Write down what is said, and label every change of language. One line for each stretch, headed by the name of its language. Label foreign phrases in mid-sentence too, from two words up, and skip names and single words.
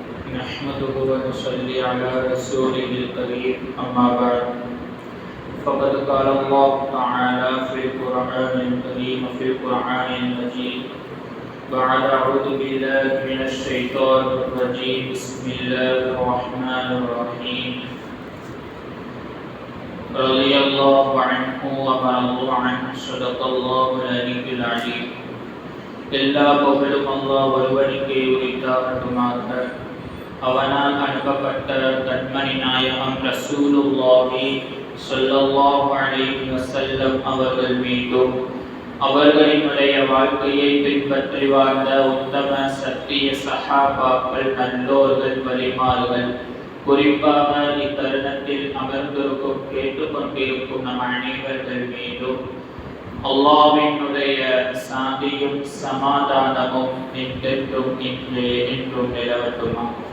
Arabic: نحمده ونصلي على رسوله الكريم أما بعد فقد قال الله تعالى في القرآن الكريم وفي القرآن المجيد بعد أعوذ بالله من الشيطان الرجيم بسم الله الرحمن الرحيم رضي الله عنه ورضوا عنه صدق الله العلي العليم
Tamil: எல்லா புகழும் அல்லாஹ் ஒருவனுக்கே உரித்தாகட்டுமாக. அவனால் அனுப்பப்பட்ட கண்மணி நாயகம்
Arabic: رسول الله صلى الله عليه وسلم
Tamil: அவர்கள் மீதும் அவர்களினுடைய வாழ்க்கையை பின்பற்றி வாழ்ந்த உத்தம சத்திய சஹாபாக்கள், நல்லோர்கள், வலிமார்கள், குறிப்பாக இத்தருணத்தில் அமர்ந்திருக்கும் கேட்டுக்கொண்டிருக்கும் நம் அனைவர்கள் மீதும் அல்லாஹ்வினுடைய சாந்தியும் சமாதானமும் என்றென்றும் என்றும் நிலவட்டுமா.